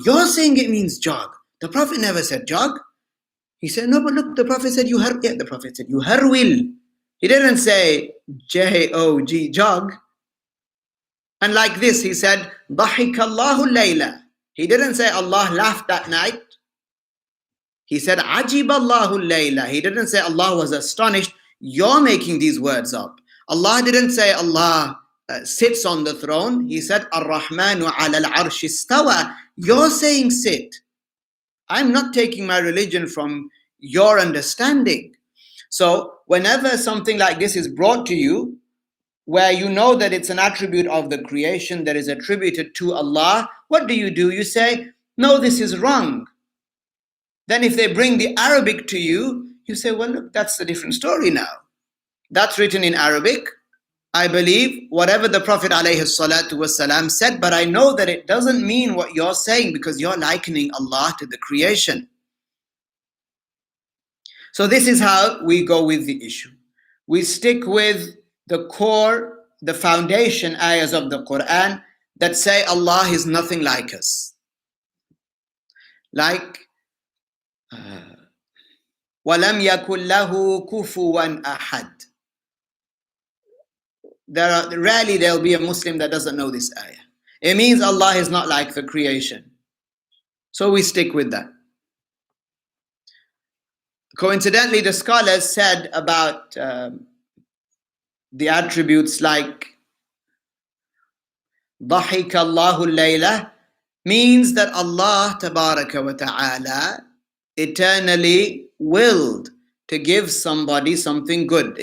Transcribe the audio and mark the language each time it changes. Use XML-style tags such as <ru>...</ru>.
<en>You're saying it means jog. The Prophet never said jog. He said, no, but look, the Prophet said yuhar. Yeah, the Prophet said yuharwil. He didn't say J-O-G, jog. And like this, he said,</en> <ar>ضحك الله الليلة.</ar> <en>He didn't say Allah laughed that night. He said,</en> <ar>عجب الله الليلة.</ar> <en>He didn't say Allah was astonished. You're making these words up. Allah didn't say Allah sits on the throne. He said,</en> <ar>Ar-Rahmanu ala al-Arsh istawa.</ar> <en>You're saying sit. I'm not taking my religion from your understanding. So whenever something like this is brought to you, where you know that it's an attribute of the creation that is attributed to Allah, what do? You say, no, this is wrong. Then if they bring the Arabic to you, you say, well, look, that's a different story now. That's written in Arabic. I believe whatever the Prophet ﷺ said, but I know that it doesn't mean what you're saying, because you're likening Allah to the creation. So this is how we go with the issue. We stick with the core, the foundation ayahs of the Qur'an that say Allah is nothing like us. Like,</en> <ar>وَلَمْ يَكُنْ لَهُ كُفُوًا أَحَدٍ.</ar> <en>Rarely there will be a Muslim that doesn't know this ayah. It means Allah is not like the creation. So we stick with that. Coincidentally, the scholars said about the attributes like</en> <ar>ضحك الله الليلة</ar> <en>means that Allah tabaraka wa ta'ala eternally willed to give somebody something good.</en>